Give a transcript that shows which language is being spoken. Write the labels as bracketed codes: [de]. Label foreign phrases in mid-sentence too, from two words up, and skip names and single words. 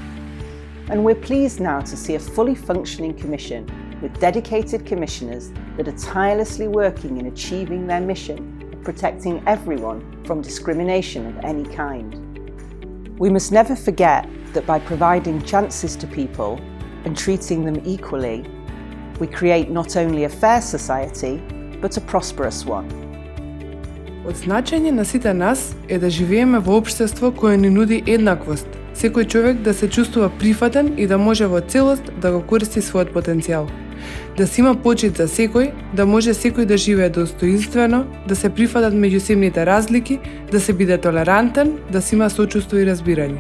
[en] And we're pleased now to see a fully functioning Commission with dedicated commissioners that are tirelessly working in achieving their mission of protecting everyone from discrimination of any kind. We must never forget that by providing chances to people and treating them equally, we create not only a fair society, but a prosperous one. [mk] Од значење на сите нас е да живееме во општество кое ни нуди еднаквост, секој човек да се чувствува прифатен и да може во целост да го користи својот потенцијал. Да се има почит за секој, да може секој да живее достоинствено, да се прифатат меѓусебните разлики, да се биде толерантен, да се има сочувство и разбирање.